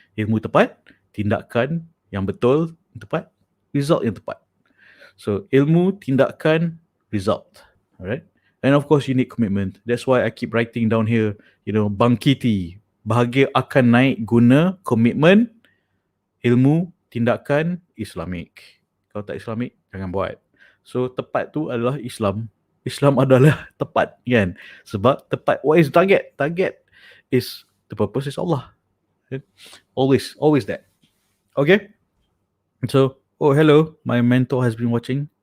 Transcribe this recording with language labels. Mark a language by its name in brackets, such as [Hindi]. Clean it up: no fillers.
[Malay] Ilmu tepat, tindakan yang betul, tepat, result yang tepat. So ilmu, tindakan, result. [English] Alright? And of course you need commitment. That's why I keep writing down here, you know, bangkiti. [Malay] Bahagia akan naik guna komitmen, ilmu, tindakan, Islamik. Kalau tak Islamik, jangan buat. So tepat tu adalah Islam. Islam adalah tepat, kan? Sebab tepat. [English] What is target? Target is, the purpose is Allah. Always that. Okay? So, oh, hello. My mentor has been watching.